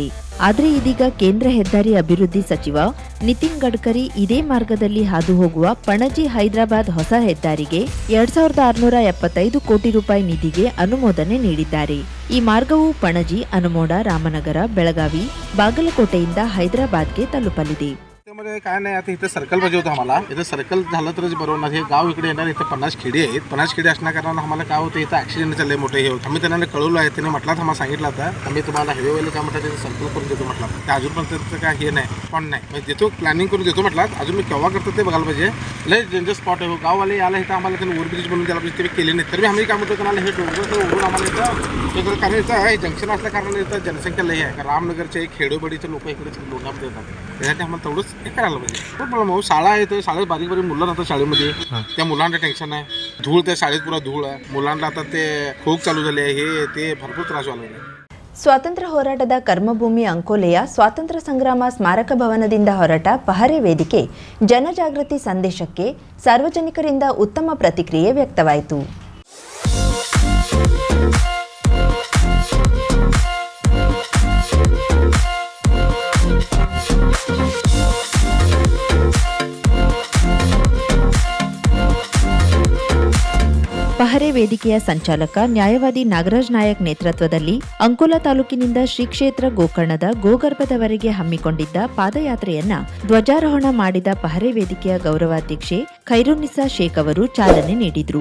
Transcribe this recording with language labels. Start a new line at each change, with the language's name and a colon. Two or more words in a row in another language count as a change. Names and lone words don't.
Kannada: ಆದರೆ ಇದೀಗ ಕೇಂದ್ರ ಹೆದ್ದಾರಿ ಅಭಿವೃದ್ಧಿ ಸಚಿವ ನಿತಿನ್ ಗಡ್ಕರಿ ಇದೇ ಮಾರ್ಗದಲ್ಲಿ ಹಾದು ಹೋಗುವ ಪಣಜಿ ಹೈದರಾಬಾದ್ ಹೊಸ ಹೆದ್ದಾರಿಗೆ 2675 ಕೋಟಿ ರೂಪಾಯಿ ನಿಧಿಗೆ ಅನುಮೋದನೆ ನೀಡಿದ್ದಾರೆ. ಈ ಮಾರ್ಗವು ಪಣಜಿ, ಅನಮೋಡ, ರಾಮನಗರ, ಬೆಳಗಾವಿ, ಬಾಗಲಕೋಟೆಯಿಂದ ಹೈದರಾಬಾದ್ಗೆ ತಲುಪಲಿದೆ.
Marathi: काय नाही, आता इथं सर्कल पाहिजे होतं आम्हाला. इथं सर्कल झालं तरच बरोबर. हे गाव इकडे येणार, इथं 50 खेडी आहेत. 50 खेडी असण्या कारणानं आम्हाला काय होतं, इथं ऍक्सिडेंट चालले मोठे हे होतं. आम्ही त्यांना कळवलं आहे, त्यांनी म्हटलं आम्हाला सांगितलं आता आम्ही तुम्हाला हायवेवाले काय म्हटलं त्याचं सर्कल करून देतो म्हटलं. ते अजूनपर्यंत काय हे नाही, पण नाही म्हणजे देतो, प्लॅनिंग करून देतो म्हटलं. अजून मी केव्हा करतो ते बघायला पाहिजे. लय डेंजर स्पॉट आहे. गाववाले याला इथं आम्हाला त्यांनी ओव्हरब्रिज बनवून द्यायला पाहिजे, ते केले नाही. तर आम्ही काय म्हणतो त्यांना हे डोंगर ओढून आम्हाला इथं कारण इथं आहे जंक्शन असल्या कारणाने इथं जनसंख्या लई आहे. रामनगरचे खेडोबडीचे लोक इकडे लोणामध्ये येतात. त्यासाठी आम्हाला तेवढंच हे करायला पाहिजे. मग शाळा आहे, तर शाळेत बारीक बारीक मुलं राहतात शाळेमध्ये. त्या मुलांना टेन्शन आहे, धूळ, त्या शाळेत पुरा धूळ आहे. मुलांना आता ते खोक चालू झाले, हे ते भरपूर त्रास झाला.
Kannada: ಸ್ವಾತಂತ್ರ್ಯ ಹೋರಾಟದ ಕರ್ಮಭೂಮಿ ಅಂಕೋಲೆಯ ಸ್ವಾತಂತ್ರ್ಯ ಸಂಗ್ರಾಮ ಸ್ಮಾರಕ ಭವನದಿಂದ ಹೊರಟ ಪಹರೆ ವೇದಿಕೆ ಜನಜಾಗೃತಿ ಸಂದೇಶಕ್ಕೆ ಸಾರ್ವಜನಿಕರಿಂದ ಉತ್ತಮ ಪ್ರತಿಕ್ರಿಯೆ ವ್ಯಕ್ತವಾಯಿತು. ಪಹರೆ ವೇದಿಕೆಯ ಸಂಚಾಲಕ ನ್ಯಾಯವಾದಿ ನಾಗರಾಜ್ ನಾಯಕ್ ನೇತೃತ್ವದಲ್ಲಿ ಅಂಕೋಲಾ ತಾಲೂಕಿನಿಂದ ಶ್ರೀ ಕ್ಷೇತ್ರ ಗೋಕರ್ಣದ ಗೋಗರ್ಭದವರೆಗೆ ಹಮ್ಮಿಕೊಂಡಿದ್ದ ಪಾದಯಾತ್ರೆಯನ್ನ ಧ್ವಜಾರೋಹಣ ಮಾಡಿದ ಪಹರೆ ವೇದಿಕೆಯ ಗೌರವಾಧ್ಯಕ್ಷೆ ಖೈರುನ್ನಿಸಾ ಶೇಖ್ ಅವರು ಚಾಲನೆ ನೀಡಿದ್ರು.